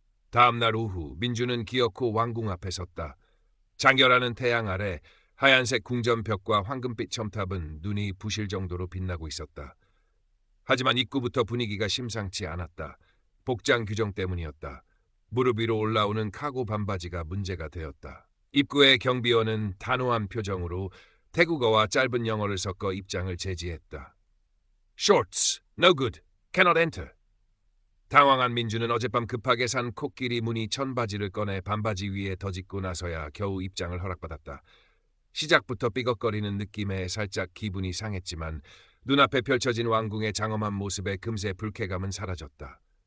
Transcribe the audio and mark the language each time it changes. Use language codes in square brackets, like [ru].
[ko] 다음 날 오후 민주는 기어코 왕궁 앞에 섰다. 장렬하는 태양 아래 하얀색 궁전벽과 황금빛 첨탑은 눈이 부실 정도로 빛나고 있었다. 하지만 입구부터 분위기가 심상치 않았다. 복장 규정 때문이었다. 무릎 위로 올라오는 카고 반바지가 문제가 되었다. 입구의 경비원은 단호한 표정으로 태국어와 짧은 영어를 섞어 입장을 제지했다. [en] Shorts, no good, cannot enter. [ko] 당황한 민주는 어젯밤 급하게 산 코끼리 무늬 천바지를 꺼내 반바지 위에 덧입고 나서야 겨우 입장을 허락받았다. 시작부터 삐걱거리는 느낌에 살짝 기분이 상했지만 눈앞에 펼쳐진 왕궁의 장엄한 모습에 금세 불쾌감은 사라졌다.